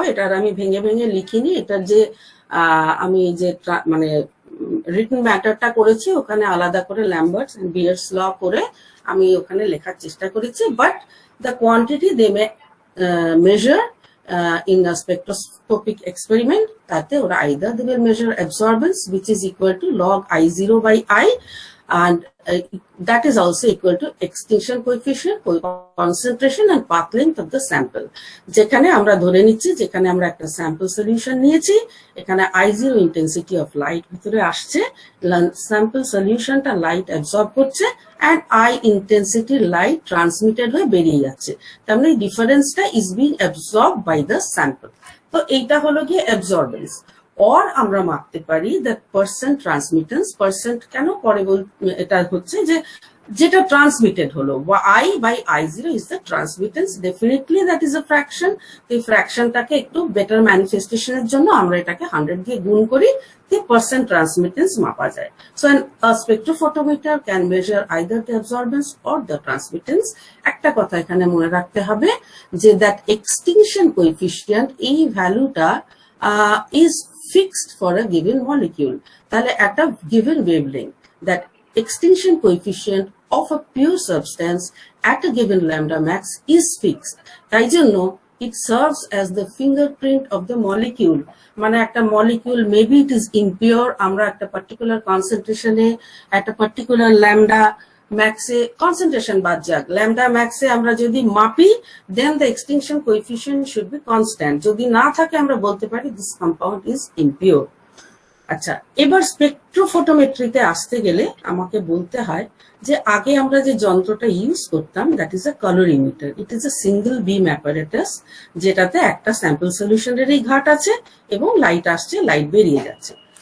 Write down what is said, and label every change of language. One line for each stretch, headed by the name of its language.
Bangla: এটার আমি ভেঙে ভেঙে লিখিনি, এটার যে আমি যে মানে রিটেন ম্যাটারটা করেছি ওখানে আলাদা করে ল্যাম্বার্টস এন্ড বিয়ার্স ল করে আমি ওখানে লেখার চেষ্টা করেছি,
English: But the quantity they may measure in a spectroscopic experiment, তাতে ওরা either they will measure absorbance which is equal to log I0 by I, and that is also equal to extinction coefficient, concentration and path length of the sample.
Bangla: যেখানে আমরা ধরে নিচ্ছি, যেখানে আমরা একটা sample solution নিয়েছি, এখানে I0 ইন্টেন্সিটি অফ লাইট ভিতরে আসছে, স্যাম্পল সলিউশনটা লাইট অ্যাবজর্ব করছে,
English: and I intensity light transmitted
Bangla: হয়ে বেরিয়ে যাচ্ছে।
English: তার মানে ডিফারেন্সটা is being absorbed by the sample।
Bangla: তো এইটা হলো গিয়ে অ্যাবজর্বেন্স। or আমরা মাপতে পারি
English: that percent transmittance,
Bangla: percent কেন পরে এটা হচ্ছে যে যেটা ট্রান্সমিটেড হলো,
English: I by I0 is the transmittance, definitely that is a fraction।
Bangla: এই ফ্র্যাকশনটাকে একটু বেটার ম্যানিফেস্টেশনের জন্য আমরা এটাকে 100 দিয়ে গুণ করি,
English: the percent transmittance
Bangla: মাপা যায়।
English: So a spectrophotometer can measure either the absorbance or the transmittance।
Bangla: একটা কথা এখানে মনে রাখতে হবে যে that extinction coefficient, এই ভ্যালুটা
English: is fixed for a given molecule। তাহলে একটা given wavelength, that extinction coefficient of a pure substance at a given lambda max is fixed।
Bangla: তাই জন্য
English: it serves as the fingerprint of the molecule।
Bangla: মানে একটা molecule maybe it is impure, আমরা একটা particular concentration এ একটা particular lambda max এ concentration বাদ যাক, lambda max এ আমরা যদি মাপি,
English: then the extinction coefficient should be constant।
Bangla: যদি না থাকে আমরা বলতে পারি
English: this compound is impure।
Bangla: আচ্ছা, এবার স্পেকট্রোফটোমেট্রিতে আসতে গেলে আমাকে বলতে হয় যে আগে আমরা যে যন্ত্রটা ইউজ করতাম,
English: That is a colorimeter. It is a single beam apparatus,
Bangla: যেটাতে একটা স্যাম্পল সলিউশনেরই ঘাট আছে এবং লাইট আসছে, লাইট বেরিয়ে যাচ্ছে।